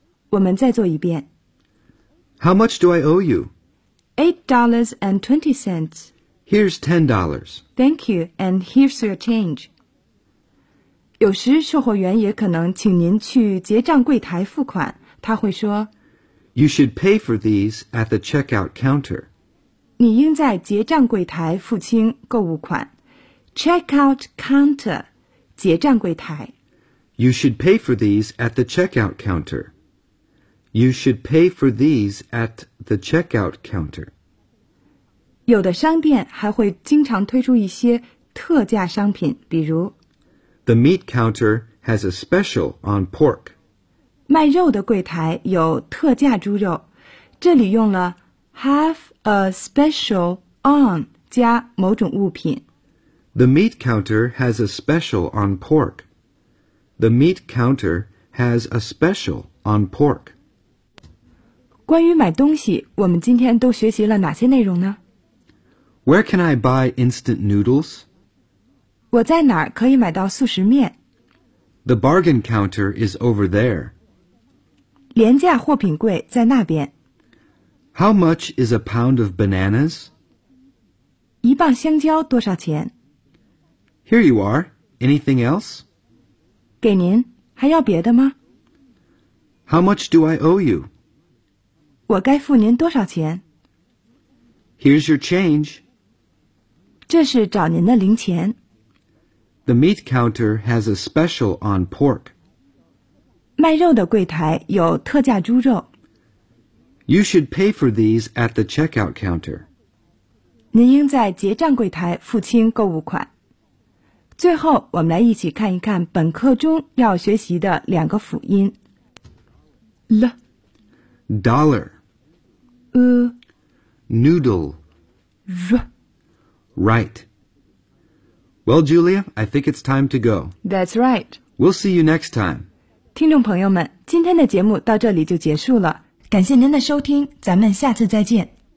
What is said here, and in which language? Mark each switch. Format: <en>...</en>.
<zh>我们再做一遍。</zh> <en>How much do I owe you? $8.20. Here's $10. Thank you, and here's your change.</en> <zh>有时售货员也可能请您去结账柜台付款，他会说</zh> <en>You should pay for these at the checkout counter.</en> <zh>你应在结账柜台付清购物款。Checkout counter, 结账柜台。</zh> <en>You should pay for these at the checkout counter. You should pay for these at the checkout counter.</en> <zh>有的商店还会经常推出一些特价商品，比如</zh> <en>The meat counter has a special on pork.</en> <zh>卖肉的柜台有特价猪肉。这里用了 have a special on 加某种物品。</zh> <en>The meat counter has a special on pork. The meat counter has a special on pork.</en> <zh>关于买东西，我们今天都学习了哪些内容呢？</zh> <en>Where can I buy instant noodles?</en> <zh>我在哪儿可以买到速食面?</zh> <en>The bargain counter is over there.</en> <zh>廉价货品柜在那边。</zh> <en>How much is a pound of bananas?</en> <zh>一磅香蕉多少钱?</zh> <en>Here you are. Anything else?</en> <zh>给您,还要别的吗?</zh> <en>How much do I owe you?</en> <zh>我该付您多少钱?</zh> <en>Here's your change.</en> <zh>这是找您的零钱。</zh> <en>The meat counter has a special on pork.</en> <zh>卖肉的柜台有特价猪肉。</zh> <en>You should pay for these at the checkout counter.</en> <zh>您应在结账柜台付清购物款。最后，我们来一起看一看本课中要学习的两个辅音。 l</zh> <en>dollar e noodle r. Right. Well, Julia, I think it's time to go. That's right. We'll see you next time.</en> <zh>听众朋友们，今天的节目到这里就结束了。感谢您的收听，咱们下次再见。</zh>